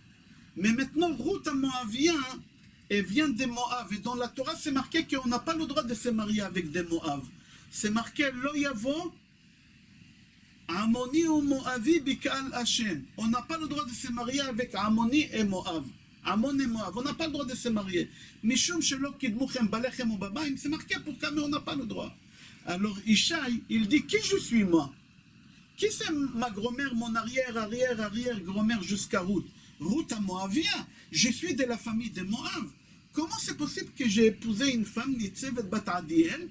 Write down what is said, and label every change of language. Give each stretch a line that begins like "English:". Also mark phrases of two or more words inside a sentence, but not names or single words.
French: Mais maintenant, Ruth à Moabien, elle vient des Moab. Et dans la Torah, c'est marqué qu'on n'a pas le droit de se marier avec des Moab. C'est marqué
Hebrew: לא יבוא עמוני ומואבי בקהל השם.
French: On n'a pas le droit de se marier avec Amoni et Moab. Amon et Moab. On n'a pas le droit de se marier.
Hebrew: משום שלא קידמוכם בלחם ובמים.
French: C'est marqué pourquoi, mais on n'a pas le droit. Alors Ishaï, il dit qui je suis moi? Qui c'est ma grand-mère, mon arrière-grand-mère jusqu'à Ruth? Ruth à Moabia. Je suis de la famille de Moab. Comment c'est possible que j'ai épousé une femme Nitzevet bat Adiel?